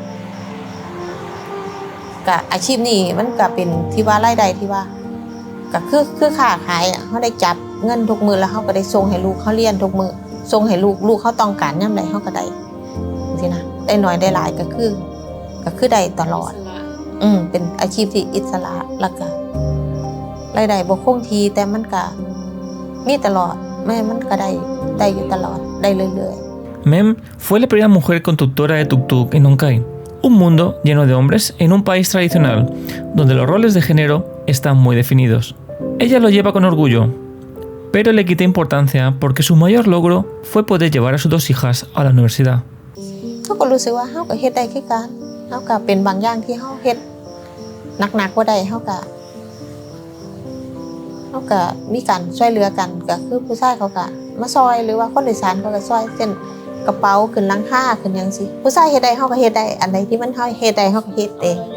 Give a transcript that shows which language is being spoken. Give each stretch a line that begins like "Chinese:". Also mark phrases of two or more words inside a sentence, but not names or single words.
Northeastern Thai: อาชีพนี้มันก็เป็นที่ว่ารายได้ที่ว่าก็คือค้าขายเฮาได้จับเงินทุกมื้อแล้วเฮาก็ได้ส่งให้ลูกเฮาเรียนทุกมื้อส่งให้ลูกเขาต้องการยามใดเฮาก็ได้จังซี่นะได้น้อยได้หลายก็คือได้ตลอดเป็นอาชีพที่อิสระแล้วก็รายได้บ่คงที่แต่มันก็มีตลอดมันก็ได้อยู่ตลอดได้เรื่อยๆ
Spanish: Mem fue la primera mujer conductora de tuk-tuk en Nongkai, un mundo lleno de hombres en un país tradicional, donde los roles de género están muy definidos. Ella lo lleva con orgullo, pero le quita importancia porque su mayor logro fue poder llevar a sus 2 hijas a la universidad.
Northeastern Thai: เขาก็รู้สึกว่าเขาก็เฮ็ดได้คือกันเขาก็เป็นบางอย่างที่เขาเฮ็ดหนักๆบ่ได้เขาก็มีการช่วยเหลือกันก็คือผู้ชายเขาก็มาซอยหรือว่าคนโดยสารเขาก็ซอยเช่นกระเป๋าขึ้นหลังคาขึ้นหยังสิผู้ชายเฮ็ดได้เขาก็เฮ็ดได้อันใดที่มันเขาเฮ็ดได้เขาก็เฮ็ดเอง